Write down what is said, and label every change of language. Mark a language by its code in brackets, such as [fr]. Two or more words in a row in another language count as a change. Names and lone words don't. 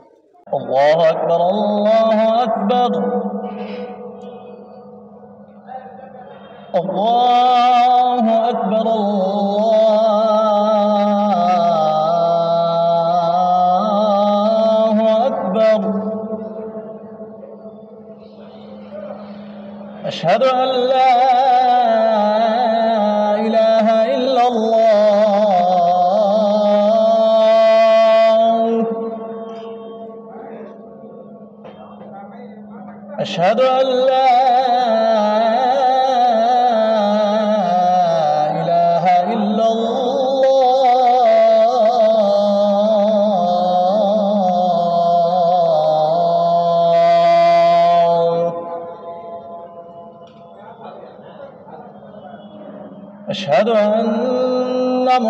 [ar] الله أكبر، الله أكبر، الله أكبر، الله أكبر. أشهد أن لا إله إلا الله, أشهد أن لا إله إلا الله، أشهد أن